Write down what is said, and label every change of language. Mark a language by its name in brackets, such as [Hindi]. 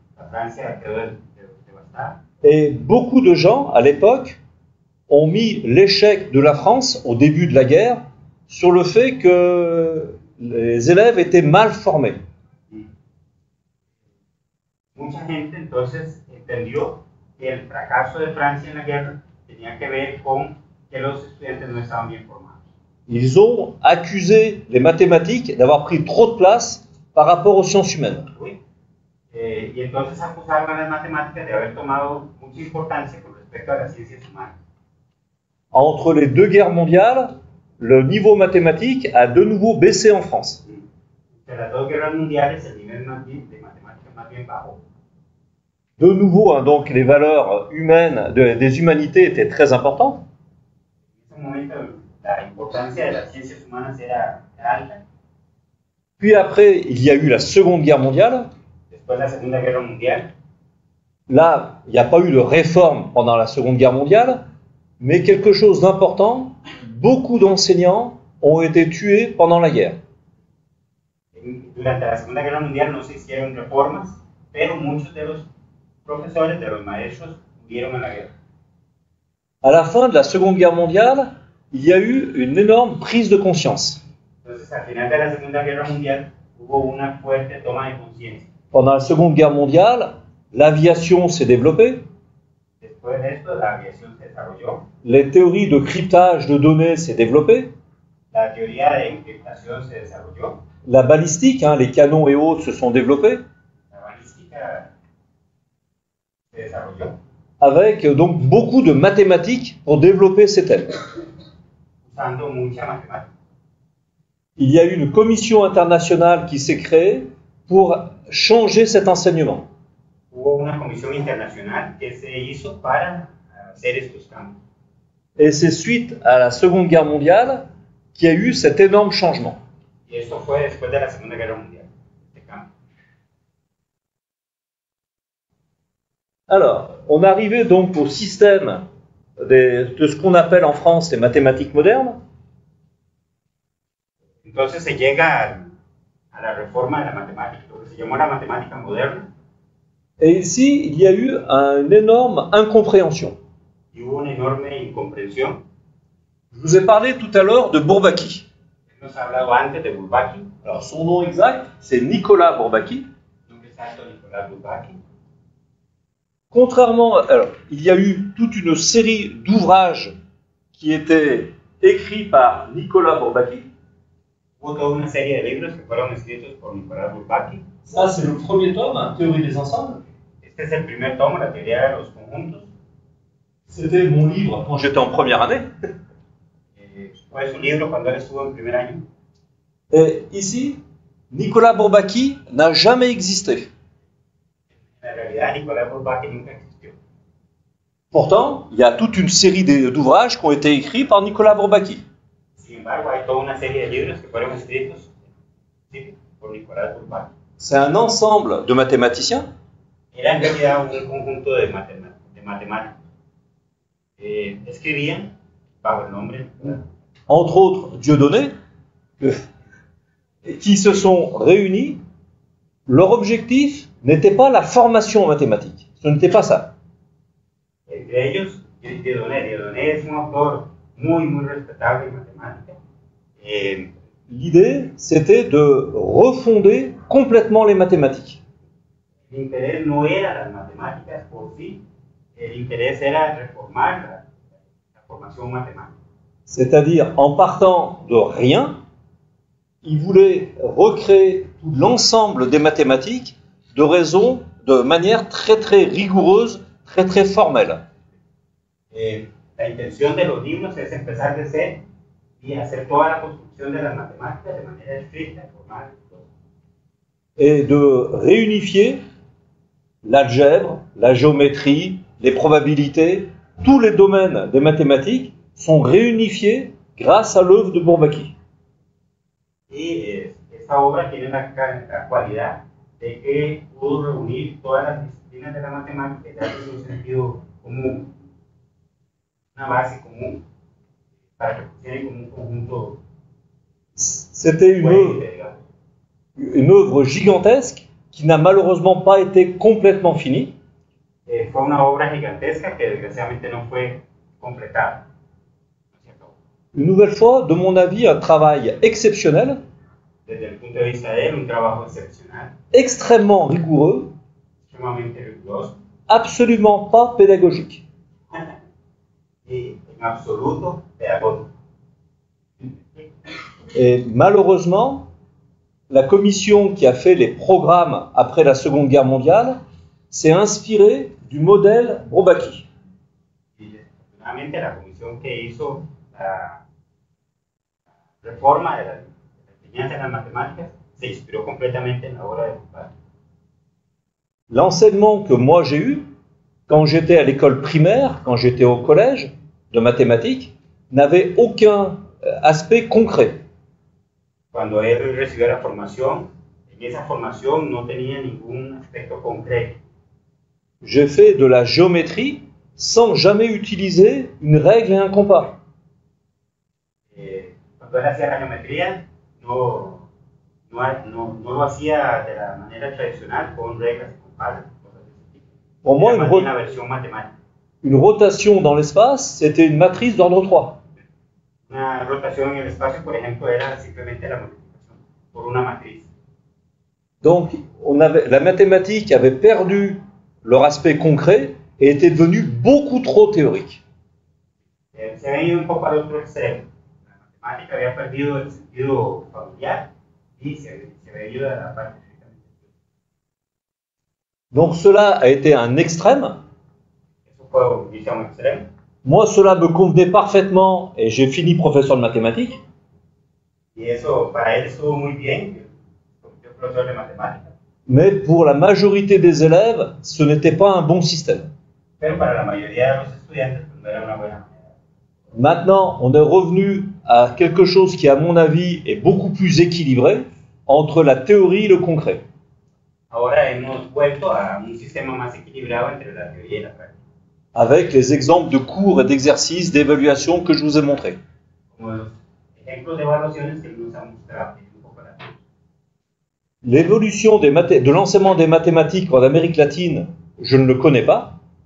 [Spanish] La Francia quedó devastada. [French] Et beaucoup de gens, à l'époque, ont mis l'échec de la France au début de la guerre sur le fait que les élèves étaient mal formés. [Spanish] Mucha gente entonces entendió que el fracaso de Francia en la guerra tenía que ver con que los estudiantes no estaban bien formados. [French] Ils ont accusé les mathématiques d'avoir pris trop de place par rapport aux sciences humaines. Oui. [Spanish] Y entonces acusaron a las matemáticas de haber tomado mucha importancia con respecto a las ciencias humanas. [French] Entre les 2 guerres mondiales, le niveau mathématique a de nouveau baissé en France. [Spanish] Entre las 2 guerras mundiales, el nivel de matemáticas más bien bajó. [French] De nouveau, donc les valeurs humaines, des humanités étaient très importantes. [Spanish] En ese momento, la importancia de las ciencias humanas era alta. [French] Puis après, il y a eu la Seconde Guerre mondiale. [Spanish] Después la Segunda Guerra Mundial. [French] Là, il n'y a pas eu de réforme pendant la Seconde Guerre mondiale, mais quelque chose d'important, beaucoup d'enseignants ont été tués pendant la guerre. [Spanish] Durante la Segunda Guerra Mundial no se hicieron reformas, pero muchos de los profesores, de los maestros, murieron en la guerra. [French] À la fin de la Seconde Guerre mondiale, il y a eu une énorme prise de conscience. [Spanish] Entonces, al final de la Segunda Guerra Mundial, hubo una fuerte toma de conciencia. [French] Pendant la Seconde Guerre mondiale, l'aviation s'est développée. [Spanish] Después de esto, la aviación se desarrolló, [French] les théories de cryptage de données s'est développée, [Spanish] la teoría de encriptación se desarrolló, [French] la balistique, hein, les canons et autres se sont développés, [Spanish] la balística se desarrolló, [French] avec donc beaucoup de mathématiques pour développer ces thèmes. [Spanish] usando mucha matemática. [French] Il y a eu une commission internationale qui s'est créée pour changer cet enseignement. [Spanish] Hubo una comisión internacional que se hizo para hacer estos cambios. [French] Et c'est suite à la Seconde Guerre mondiale qu'il y a eu cet énorme changement. [Spanish] Y esto fue después de la Segunda Guerra Mundial, este cambio. [French] Alors, on arrivait donc au système de ce qu'on appelle en France les mathématiques modernes. [Spanish] Entonces se llega a la reforma de la matemática, lo que se llamó la matemática moderna, [French] Et ici, il y a eu une énorme incompréhension. [Spanish] y hubo una enorme incomprensión. [French] Je vous ai parlé tout à l'heure de Bourbaki. [Spanish] Hemos hablado antes de Bourbaki, [French] Alors, son nom exact, c'est Nicolas Bourbaki. [Spanish] nombre exacto Nicolás Bourbaki. [French] Contrairement, alors, il y a eu toute une série d'ouvrages qui étaient écrits par Nicolas Bourbaki. [Spanish] Hubo toda una serie de libros que fueron escritos por Nicolás Bourbaki. [French] Ça, c'est le premier tome, hein, Théorie des ensembles. [Spanish] Este es el primer tomo, la teoría de los conjuntos. [French] C'était mon livre quand j'étais en première année. [Spanish] Fue su libro cuando él estuvo en primer año. [French] Et ici, Nicolas Bourbaki n'a jamais existé. [Spanish] En realidad, Nicolás Bourbaki nunca existió. [French] Pourtant, il y a toute une série d'ouvrages qui ont été écrits par Nicolas Bourbaki. [Spanish] Sin embargo, hay toda una serie de libros que fueron escritos sí, por Nicolás Bourbaki. [French] C'est un ensemble de mathématiciens [Spanish] Era en realidad un conjunto de matemáticos. Escribían bajo el nombre, [French] entre autres Dieudonné, qui se sont réunis. Leur objectif n'était pas la formation en mathématiques. Ce n'était pas ça. [Spanish] entre ellos Dieudonné. Dieudonné es un autor muy respetable en matemáticas. [French] L'idée, c'était de refonder complètement les mathématiques. [Spanish] El interés no era las matemáticas por sí, el interés era reformar la formación matemática. [French] C'est-à-dire, en partant de rien, il voulait recréer tout l'ensemble des mathématiques de manière très rigoureuse, très formelle. [Spanish] La intención de los libros es empezar de cero y hacer toda la construcción de las matemáticas de manera estricta, formal. [French] Et de réunifier l'algèbre, la géométrie, les probabilités, tous les domaines des mathématiques sont réunifiés grâce à l'œuvre de Bourbaki. [Spanish] Y esta obra tiene la cualidad de que pudo reunir todas las disciplinas de la matemática y darles un sentido común, una base común, para que funcionen como un conjunto. [French] C'était une œuvre gigantesque qui n'a malheureusement pas été complètement finie. [Spanish] Fue una obra gigantesca que desgraciadamente no fue completada. [French] Une nouvelle fois, de mon avis, un travail exceptionnel, [Spanish] Desde el punto de vista de él, un trabajo excepcional, [French] extrêmement rigoureux, [Spanish] extremadamente riguroso [French] absolument pas pédagogique. [Spanish] y en absoluto pedagógico. [French] Et malheureusement, la commission qui a fait les programmes après la Seconde Guerre mondiale s'est inspirée du modèle Bourbaki. [Spanish] Y desafortunadamente la comisión que hizo la reforma de la enseñanza de las matemáticas se inspiró completamente en la obra de Bourbaki. [French] L'enseignement que moi j'ai eu, quand j'étais à l'école primaire, quand j'étais au collège de mathématiques, n'avait aucun aspect concret. [Spanish] Cuando él recibió la formación, en esa formación no tenía ningún aspecto concreto. [French] J'ai fait de la géométrie sans jamais utiliser une règle et un compas. [Spanish] Cuando él hacía la geometría, no lo hacía de la manera tradicional con reglas y compases. [French] Pour moi, [Spanish] Era más bien la versión matemática. [French] une rotation dans l'espace, c'était une matrice d'ordre 3. [Spanish] Una rotación en el espacio, por ejemplo, era simplemente la multiplicación por una matriz. [French] Donc, la mathématique avait perdu leur aspect concret et était devenue beaucoup trop théorique. [Spanish] Se había ido un poco al otro extremo. La matemática había perdido el sentido familiar y se había ido a la parte. [French] Donc cela a été un extrême. [Spanish] Eso fue un extremo. [French] Moi, cela me convenait parfaitement et j'ai fini professeur de mathématiques. [Spanish] Y eso para él estuvo muy bien, yo profesor de matemáticas. [French] Mais pour la majorité des élèves, ce n'était pas un bon système. [Spanish] Pero para la mayoría de los estudiantes pues, no era una buena manera. [French] Maintenant, on est revenu à quelque chose qui, à mon avis, est beaucoup plus équilibré entre la théorie et le concret. [Spanish] Ahora hemos vuelto a un sistema más equilibrado entre la teoría y la práctica. [French] Avec les exemples de cours et d'exercices d'évaluation que je vous ai montrés. [Spanish] Como los ejemplos de evaluaciones que nos han mostrado un poco la teoría. [French] L'évolution de l'enseignement des mathématiques en Amérique latine, je ne le connais pas.